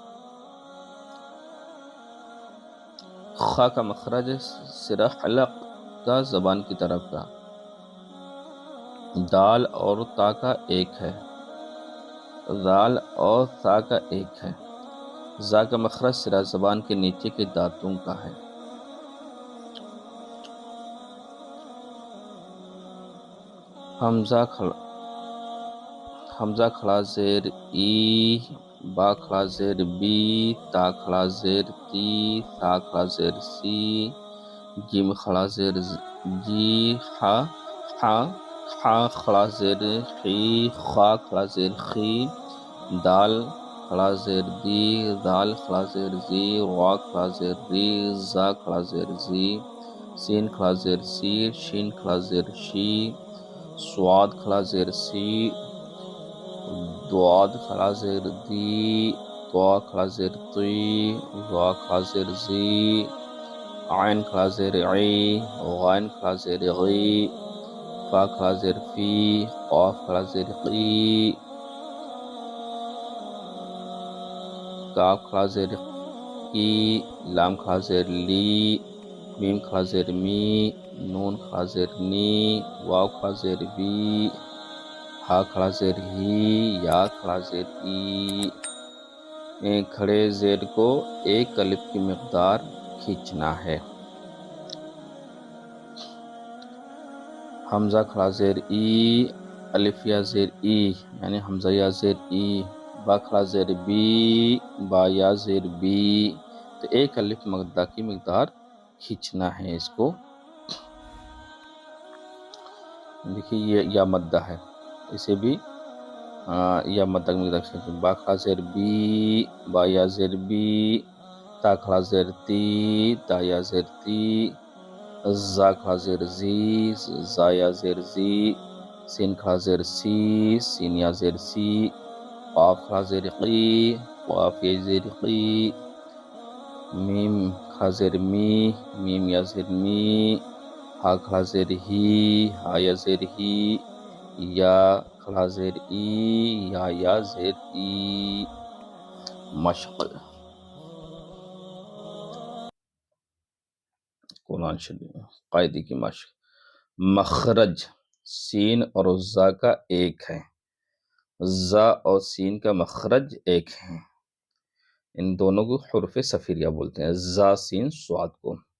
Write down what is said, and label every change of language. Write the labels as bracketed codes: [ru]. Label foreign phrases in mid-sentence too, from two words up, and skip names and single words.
[ur] خا کا مخرج سرا حلق کا زبان کی طرف کا، دال اور تا کا ایک ہے، دال اور تا کا ایک ہے، زا کا مخرج سرا زبان کے نیچے کے دانتوں کا ہے۔ حمزہ کھڑا زیر ای، با کھڑا زیر بی، تا کھڑا زیر تی، ثا کھڑا زیر سی، جیم کھڑا زیر جی، حا کھڑا زیر خی، خا کھڑا زیر خی، دال کھڑا زیر دی، دال کھڑا زیر زی، وا کھڑا زیر ری، زا کھڑا زیر زی، سین کھڑا زیر سی، شین کھڑا زیر شی، سواد کھڑا زیر سی، دواد کھڑا زیر دی، طوا کھڑا زیر تی، وا کھڑا زیر زی، عین کھڑا زیر عی، غین کھڑا زیر غی، فا کھڑا زیر فی، قاف کھڑا زیر قی، کاف کھڑا زیر کی، لام کھڑا زیر لی، میم کھڑا زیر می، نون کھڑا زیر نی، واو کھڑا زیر بی، ہا کھڑا زیر ہی، یا کھڑا زیر ای۔ کھڑے زیر کو ایک الف کی مقدار کھینچنا ہے۔ حمزہ کھڑا زیر ای، الف یا زیر ای یعنی حمزہ یا زیر ای، با کھڑا زیر بی، با یا زیر بی، تو ایک الف مدہ کی مقدار کھینچنا ہے اس کو۔ دیکھیے یہ یا مدہ ہے، اسے بھی یا مدہ کی مقدار کھینچنا۔ با کھڑا زیر بی، با یا زیر بی، تا کھڑا زیر تی، تا یا زیر تی، زا کھڑا زیر زی، زا یا زیر زی، سین کھڑا زیر سی، سین یا زیر سی، قاف کھڑا زیر قی، قاف یا زیر قی، میم کھڑا زیر می، میم یا زیر می، ہا کھڑا زیر ہی، ہا یا زیر ہی، یا کھڑا زیر ای، یا زیر ای۔ مشق قرآن شریف قاعدے کی مشق۔ مخرج سین اور زا کا ایک ہے، زا اور سین کا مخرج ایک ہے، ان دونوں کو حروف صفیریہ بولتے ہیں، زا سین صاد کو۔